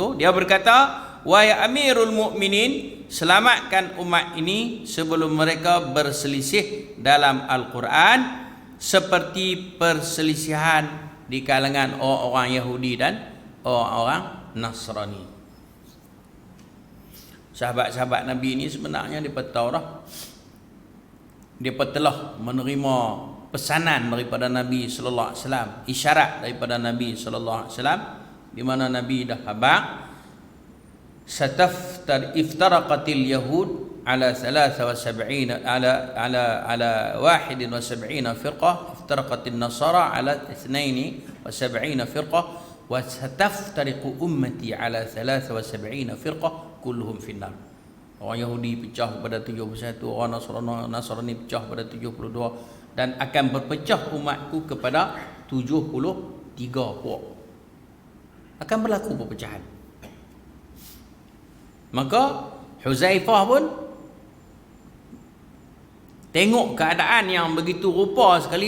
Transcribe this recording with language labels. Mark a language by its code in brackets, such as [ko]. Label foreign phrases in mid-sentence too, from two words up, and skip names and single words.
[ms] Dia berkata, "Wahai Amirul Mukminin, selamatkan umat ini sebelum mereka berselisih dalam Al-Quran seperti perselisihan di kalangan orang-orang Yahudi dan orang-orang Nasrani." Sahabat-sahabat Nabi ini sebenarnya mereka tahu dah, mereka telah menerima pesanan daripada Nabi [ar] صلى الله عليه وسلم, [ms] isyarat daripada Nabi [ar] صلى الله عليه وسلم, [ms] di mana Nabi dah khabar [ar] افترقت اليهود على 73 على 71 فرقة، افترقت النصارى على 72 فرقة، وستفترق أمتي على 73 فرقة كلهم في النار. [ms] Orang Yahudi pecah pada 71, orang Nasrani pecah pada 72, dan akan berpecah umatku kepada 73 puak. Akan berlaku perpecahan. Maka Huzaifah pun tengok keadaan yang begitu rupa sekali.